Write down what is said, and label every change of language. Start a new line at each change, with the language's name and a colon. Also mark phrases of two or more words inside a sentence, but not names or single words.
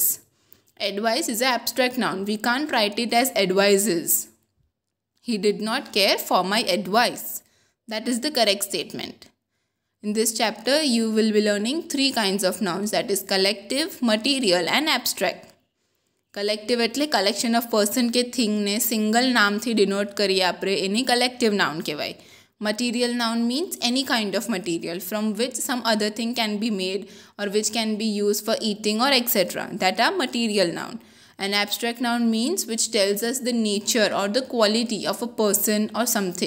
English: Advice is an abstract noun. We can't write it as advices. He did not care for my advice. That is the correct statement. In this chapter, you will be learning 3 kinds of nouns, that is collective, material and abstract.
Gujarati: Collective એટલે
English: collection of person
Gujarati: કે thing ને single નામથી denote કરીએ આપણે એની
English: collective noun
Gujarati: કહેવાય.
English: Material noun means any kind of material from which some other thing can be made or which can be used for eating or etc. That are material noun. An abstract noun means which tells us the nature or the quality of a person or something.